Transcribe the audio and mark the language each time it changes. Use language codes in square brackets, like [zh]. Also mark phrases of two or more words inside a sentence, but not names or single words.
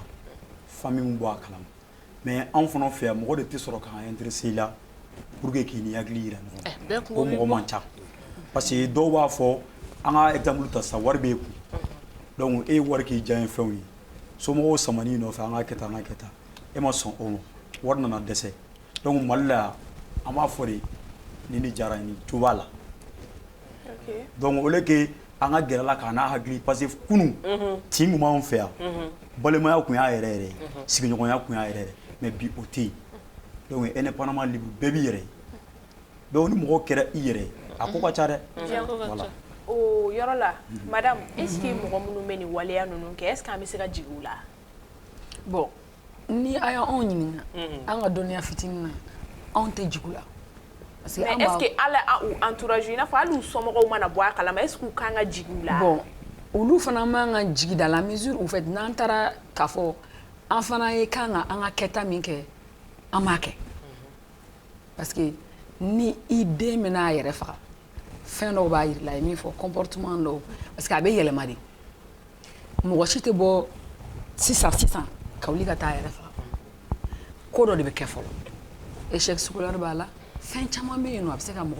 [bm] famille min bɔ a kalama mais anw fana fɛ yan mɔgɔ de tɛ sɔrɔ k'an intéressé i la [fr] pour que [bm] k'i ni hakili yira ɲɔgɔn na o mɔgɔ man ca [fr] parce que [bm] dɔw b'a fɔ an ka exemple ta sisan wari b'e kun donc e ye wari k'i diya ye fɛnw ye somɔgɔw samani i nɔfɛ an ka kɛ tan an ka kɛ tan e ma sɔn o ma wari nana dɛsɛ donc Mali la yan an b'a fɔ de ni ni diyara ni jo b'a la donc [fr] au lieu que [bm] an ka gɛrɛ la k'an n'a hakili [fr] parce que [bm] kunun tin kun b'anw fɛ yan balimaya kun y'a yɛrɛ yɛrɛ sigiɲɔgɔnya kun y'a yɛrɛ yɛrɛ mais bi o tɛ yen donc [fr] indépendamment libre [bm] bɛɛ b'i yɛrɛ ye donc ni mɔgɔ kɛra i yɛrɛ ye a ko ka ca dɛ voilà o yɔrɔ la madame [fr] est-ce que [bm] mɔgɔ minnu bɛ nin waleya ninnu kɛ [fr] est-ce que [bm] an bɛ se ka jigin u la bon ni a y'anw ɲininka an ka dɔnniya fitinin na anw tɛ jigin u la [fr] mais est-ce que [bm] ala u entourage i n'a fɔ hali u somɔgɔw mana bɔ a kalama [fr] est-ce que [bm] u kan ka jigin u la bon olu fana man ka jigin [fr] dans la mesure où [bm] fait n'an taara k'a fɔ an fana ye kan ka an ka kɛta min kɛ an m'a kɛ [fr] parce que [bm] ni i den bɛna a yɛrɛ faga fɛn dɔw b'a yir'i la ye min fɔ comportement dɔw [fr] parce que [bm] a bɛ yɛlɛma de mɔgɔ si tɛ bɔ sisan ka wuli ka taa a yɛrɛ faga ko dɔ de bɛ kɛ fɔlɔ [fr] échec scolaire [bm] b'a la fɛn caman bɛ yen nɔ a bɛ se ka mɔgɔ